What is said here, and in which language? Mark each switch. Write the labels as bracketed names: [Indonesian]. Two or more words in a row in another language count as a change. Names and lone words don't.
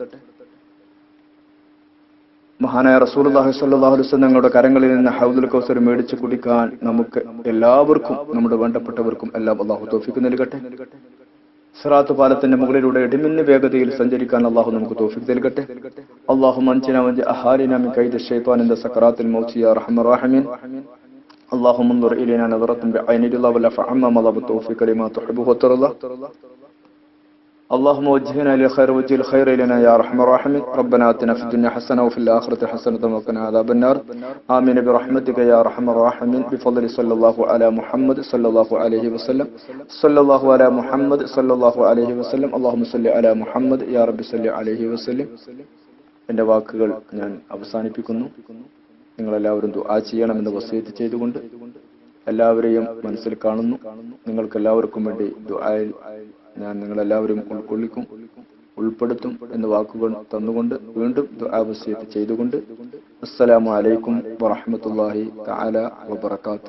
[Malayalam] മഹാനായ [Arabic] رسول الله صلى الله عليه وسلم [Malayalam] ഞങ്ങളുടെ കരങ്ങളിൽ നിന്ന് ഹൗദുൽ കൗസർ മേടിച്ച് കുടിക്കാൻ നമുക്ക് എല്ലാവർക്കും, നമ്മുടെ വേണ്ടപ്പെട്ടവർക്കും എല്ലാം അല്ലാഹു തൗഫീഖ് നൽകട്ടെ. സിറാത്ത് പാലത്തിന്റെ മുകളിലൂടെ ഇടിമിന്ന് വേഗതയിൽ സഞ്ചരിക്കാൻ അല്ലാഹു നമുക്ക് തൗഫീഖ് നൽകട്ടെ. [Arabic] اللهم أنجنا ونج أهالينا من كيد شيطان سكرات الموت يا أرحم الراحمين. اللهم انظر إلينا نظرة بعين الله ولا فعما مضى بالتوفيق لما تحبه وترضى. اللهم وجهنا إلى خير وجه الخير إلينا يا أرحم الراحمين. ربنا آتنا في الدنيا حسنة وفي الآخرة حسنة وقنا عذاب النار. آمين برحمتك يا أرحم الراحمين. بفضل صلى الله على محمد صلى الله عليه وسلم. صلى الله على محمد صلى الله عليه وسلم. اللهم صل على محمد يا رب صل عليه وسلم. [Malayalam] എൻ്റെ വാക്കുകൾ ഞാൻ അവസാനിപ്പിക്കുന്നു. നിങ്ങളെല്ലാവരും ദുആ ചെയ്യണമെന്ന് വസിയത്ത് ചെയ്തുകൊണ്ട് എല്ലാവരെയും മനസ്സിൽ കാണുന്നു. നിങ്ങൾക്കെല്ലാവർക്കും വേണ്ടി ദുആയിൽ ഞാൻ നിങ്ങളെല്ലാവരും ഉൾപ്പെടുത്തും എന്ന വാക്കുകൾ തന്നുകൊണ്ട് വീണ്ടും ദുആ വസിയത്ത് ചെയ്തുകൊണ്ട് [Arabic] السلام عليكم ورحمة الله تعالى وبركاته.